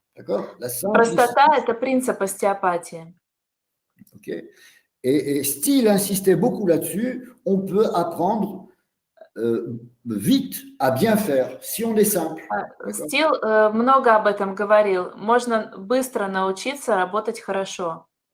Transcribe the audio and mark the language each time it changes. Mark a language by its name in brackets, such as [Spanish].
[French] D'accord? La simplicité. [Russian] Простота – это принцип остеопатии. [French] Ok. Et Steele insistait beaucoup là-dessus. On peut apprendre vite à bien faire si on est simple. [Russian] Стил много об этом говорил. Можно быстро научиться работать хорошо.